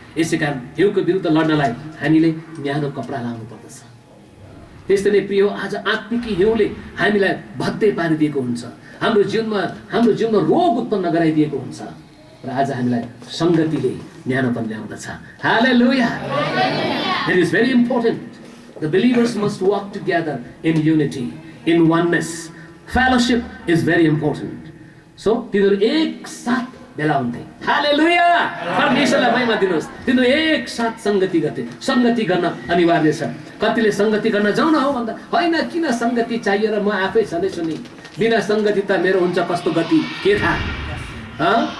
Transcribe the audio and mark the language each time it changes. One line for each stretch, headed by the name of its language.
Nepali: यसै कारण हिउँको विरुद्ध लड्नलाई हामीले न्यानो कपडा लाउनु पर्दछ। त्यस्तै नै प्रिय, आज आत्मिक हिउँले हामीलाई भत्ते पारिदिएको हुन्छ, हाम्रो जीवनमा रोग उत्पन्न गराइदिएको हुन्छ, र आज हामीलाई संगतिले न्यानोपन ल्याउँदछ।
English: हालेलुया। It is very important. The believers must walk together in unity, in oneness. Fellowship is very important.
Nepali: So तिनीहरू एक साथ भेला हुन्थे। हालेलुया। परमेश्वरलाई महिमा दिनुहोस्। तिनीहरू एक साथ संगति गर्थे। संगति गर्न अनिवार्य छ। कतिले संगति गर्न जाउँ न हो भन्दा होइन, किन संगति चाहियो र म आफै छँदैछु नि, बिना संगति त मेरो हुन्छ कस्तो गति, के थाहा?